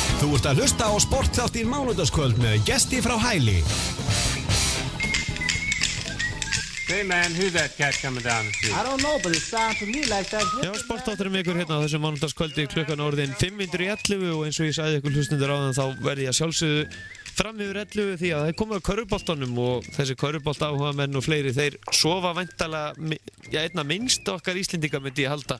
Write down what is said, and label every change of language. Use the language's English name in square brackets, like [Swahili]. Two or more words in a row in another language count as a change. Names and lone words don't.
[Icelandic] Þú ert að hlusta á sportþáttinn Mánudagskvöld með gesti frá Hæli. [English] Hey man, who's that cat coming down the street? I don't know, but it sounds to me like that's... [Icelandic] Já, sportþátturinn ykkur hérna á þessu mánudagskvöldi klukkan orðin 5:11 og eins og ég sagði ykkur hlustundur áðan þá verði ég að sjálfsögðu fram yfir 11 því að það er komið að körfuboltanum og þessi körfubolt áhugamenn og fleiri þeir sofa væntanlega, einna minnst okkar Íslendinga myndi ég halda.